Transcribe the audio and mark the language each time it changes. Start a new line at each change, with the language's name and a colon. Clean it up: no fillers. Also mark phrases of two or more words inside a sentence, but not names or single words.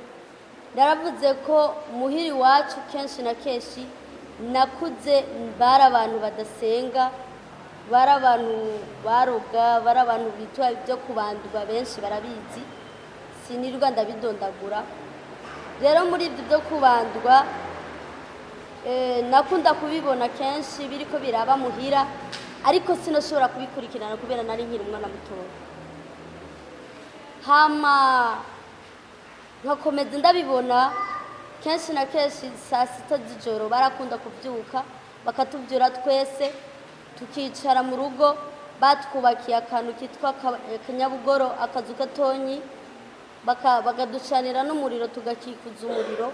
Rundi: Naravuze ko muhiri wacu kenshi na kenshi nakuze bari abantu badasenga, bari abantu baroga, bari abantu bitwa ibyo kubandwa, benshi barabizi sinirwa ndabidondagura. Rero muri ibyo byo kubandwa nakunda kubibona kenshi biriko biraba muhira, ariko sinashobora kubikurikirana kubera nari nkiri umwana mutoya. Hama nkakomeza ndabibona kenshi na kenshi saa sita z'ijoro barakunda kubyuka bakatubyura twese tukicara mu rugo, batwubakiye akantu kitwa akanyabugoro, akazu gatonyi, bakaducanira n'umuriro tugakikuza umuriro.